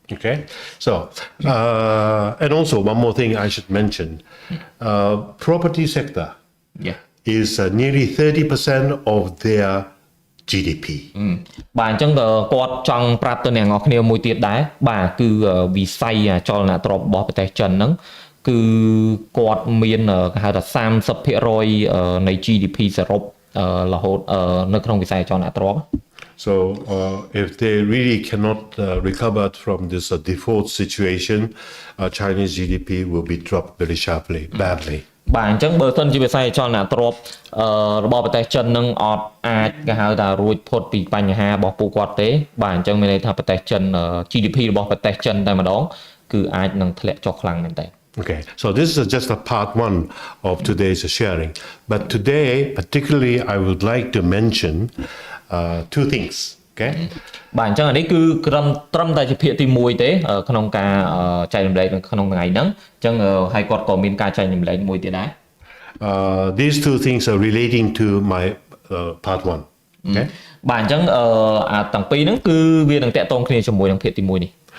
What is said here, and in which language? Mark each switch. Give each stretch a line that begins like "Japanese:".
English: Okay, so and also one more thing I should mention, property sector is nearly 30% of their GDP.
Khmer: បាទអញ្ចឹងគាត់ចង់ប្រាប់ទៅអ្នកនរគ្នាមួយទៀតដែរបាទគឺវិស័យអចលនទ្រព្យរបស់ប្រទេសចិនហ្នឹងគឺគាត់មានគេហៅថា 30% នៃ GDP សរុបរហូតនៅក្នុងវិស័យអចលនទ្រព្យ
English: So if they really cannot recover from this default situation, Chinese GDP will be dropped very sharply, badly.
Khmer: បាទអញ្ចឹងបើសិនជាវិស័យអចលនទ្រព្យរបស់ប្រទេសចិននឹងអត់អាចគេហៅថារួចផុតពីបញ្ហារបស់ពួកគាត់ទេបាទអញ្ចឹងមានន័យថាប្រទេសចិន GDP របស់ប្រទេសចិនតែម្ដងគឺអាចនឹងធ្លាក់ចុះខ្លាំងមែនតើ
English: Okay, so this is just a part one of today's sharing. But today, particularly, I would like to mention two things. Okay.
Khmer: បាទអញ្ចឹងនេះគឺត្រឹមតែជាភាគទី1ទេក្នុងការចែករំលែកក្នុងថ្ងៃហ្នឹងអញ្ចឹងហើយគាត់ក៏មានការចែករំលែកមួយទៀតដែរ
English: These two things are relating to my part one. Okay.
Khmer: បាទអញ្ចឹងទាំងពីរហ្នឹងគឺវានឹងតាក់ទងគ្នាជាមួយនឹងភាគទី1នេះ